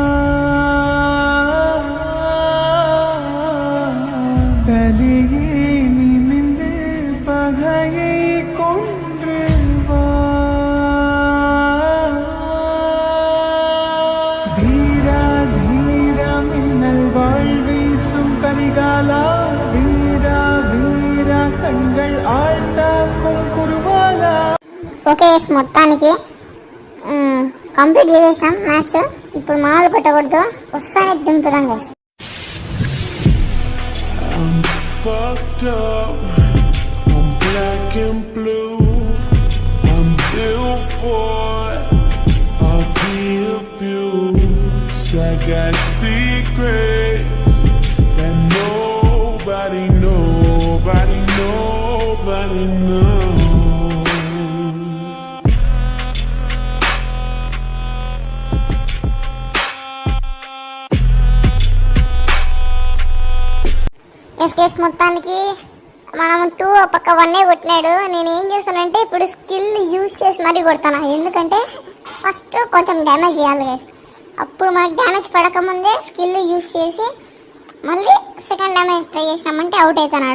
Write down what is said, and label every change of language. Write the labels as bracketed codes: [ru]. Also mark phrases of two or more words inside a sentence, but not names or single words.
[ta] தலையே நிமிந்து பகையை கொன்று வா, வீரா வீரா மின்னல் வாழ்வீசும் கரிகாலா, வீரா வீரா கண்கள் ஆழ்த்தாக்கும் குருவாலா. [te] ఓకే మొత్తానికి కంప్లీట్ చేసేసినాం మ్యాచ్. ఇప్పుడు మామూలు పెట్టకూడదు, వస్తానే దింపుదాం గైస్. [en] I'm fucked up, I'm black and blue, I'm built for abuse. I got secrets that nobody knows. [te] కేస్ మొత్తానికి మనం 2 పక్క 1 కొట్టినాడు. నేను ఏం చేస్తానంటే ఇప్పుడు [en] skill use [te] చేసి మరీ కొడతాను. ఎందుకంటే ఫస్ట్ కొంచెం డ్యామేజ్ చేయాలి గైస్. అప్పుడు మనకి డ్యామేజ్ పడకముందే [en] skill use [te] చేసి మళ్ళీ [en] second damage try [te] చేసినామంటే అవుట్ అవుతున్నాడు.